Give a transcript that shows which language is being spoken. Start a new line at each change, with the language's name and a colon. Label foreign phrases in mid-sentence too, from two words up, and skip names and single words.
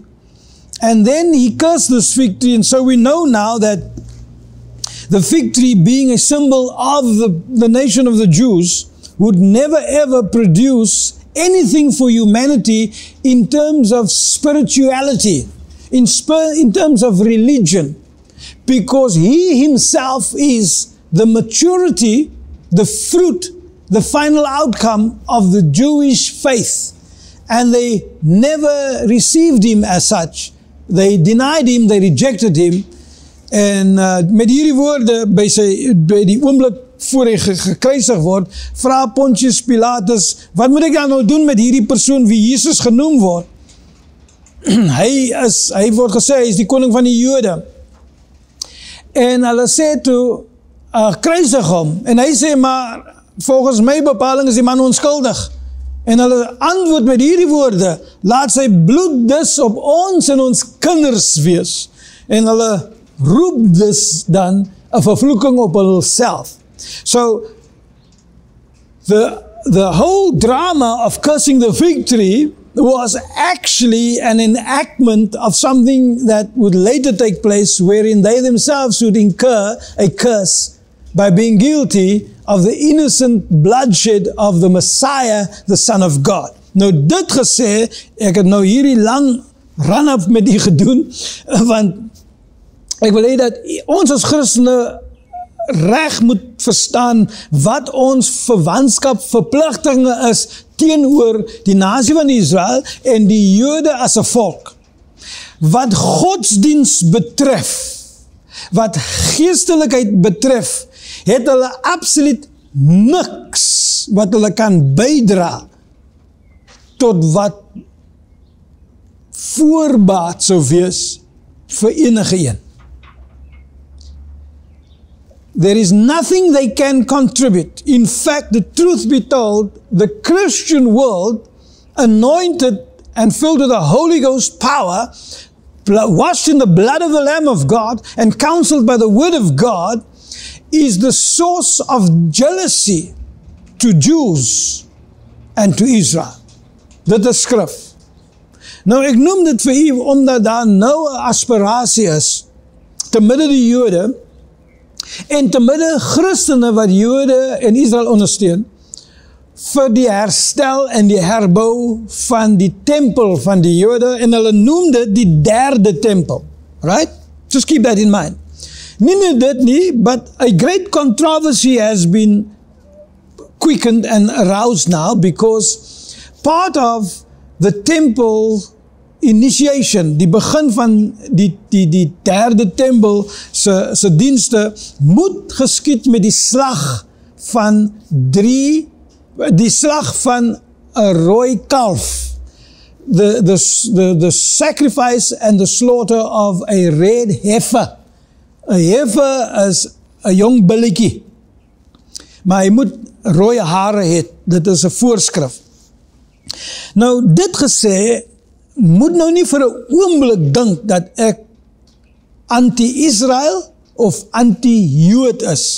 English: And then he cursed this fig tree, and so we know now that the fig tree, being a symbol of the nation of the Jews, would never ever produce anything for humanity in terms of spirituality, in terms of religion, because he himself is the maturity, the fruit, the final outcome of the Jewish faith. And they never received him as such. They denied him, they rejected him.
Afrikaans: En met hierdie woorde, by die oomblik voor hy gekruisig word, vra Pontius Pilatus, wat moet ek dan nou doen met hierdie persoon wie Jesus genoem word? Hy word gesê, hy is die koning van die Jode. En hulle sê toe, kruisig hom. En hy sê, maar volgens my bepaling is die man onskuldig. En hulle antwoord met hierdie woorde, laat sy bloed dus op ons en ons kinders wees. En hulle roep dus dan 'n vervloeking op hulself.
English: So, the whole drama of cursing the fig tree was actually an enactment of something that would later take place, wherein they themselves would incur a curse by being guilty of the innocent bloodshed of the Messiah, the Son of God.
Afrikaans: Nou dit gesê, ek het nou hierdie lang run-up met u gedoen, want ek wil hê dat ons as Christene reg moet verstaan wat ons verwantskap, verpligtinge is teenoor die nasie van Israel en die Jode as 'n volk. Wat godsdiens betref, wat geestelikheid betref, het hulle absoluut niks wat hulle kan bydra tot wat voorbaat sou wees vir enige een.
English: There is nothing they can contribute. In fact, the truth be told, the Christian world, anointed and filled with the Holy Ghost power, washed in the blood of the Lamb of God, and counseled by the Word of God, is the source of jealousy to Jews and to Israel.
Afrikaans: Dit is skrif. Nou, ek noem dit vir u, omdat daar nou 'n aspirasie is, te midde die Jode, en te midde Christene wat Jode en Israel ondersteun, vir die herstel en die herbou van die tempel van die Jode, en hulle noem dit die derde tempel.
English: Right? Just keep that in mind.
Afrikaans: Nie net dit nie,
English: but a great controversy has been quickened and aroused now, because part of the temple initiation,
Afrikaans: die begin van die derde tempel se dienste, moet geskied met die slag van die slag van 'n rooi kalf.
English: The sacrifice and the slaughter of a red heifer.
Afrikaans: 'n heifer is 'n jong billetjie, maar hy moet rooi hare hê. Dit is 'n voorskrif. Nou, dit gesê, moet nou nie vir 'n oomblik dink dat ek anti-Israel of anti-Jood is.